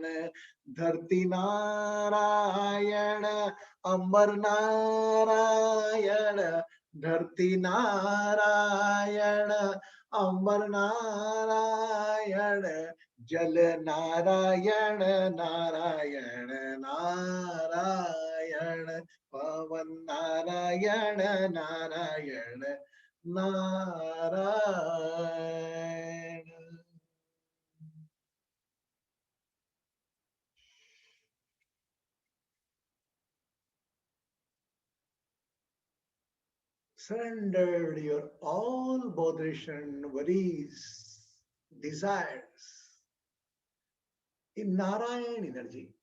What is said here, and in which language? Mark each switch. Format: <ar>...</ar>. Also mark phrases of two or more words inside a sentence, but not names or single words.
<sa>धरती नारायण अमर नारायण, धरती नारायण अमर नारायण, जल नारायण नारायण नारायण, पवन नारायण नारायण नारायण।</sa> <en>Surrendered your all botheration, worries, desires in Narayan energy.</en>